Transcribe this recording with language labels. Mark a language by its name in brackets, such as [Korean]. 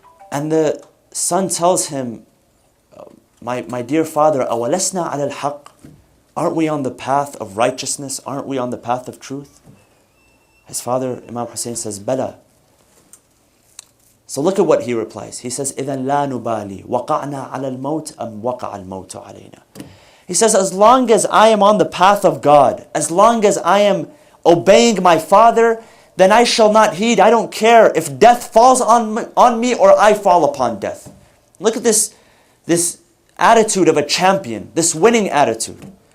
[English] And the son tells him, my dear father, [Arabic] أَوَلَسْنَا عَلَى الْحَقِّ. [English] Aren't we on the path of righteousness? Aren't we on the path of truth? His father, Imam Hussein, says, Bala. So look at what he replies. He says, [Arabic] إِذَنْ لَا نُبَالِي وَقَعْنَا عَلَى الْمَوْتِ أَمْ وَقَعَ الْمَوْتُ عَلَيْنَا. [English] He says, as long as I am on the path of God, as long as I am obeying my father, then I shall not heed. I don't care if death falls on me or I fall upon death. Look at this attitude of a champion, this winning attitude.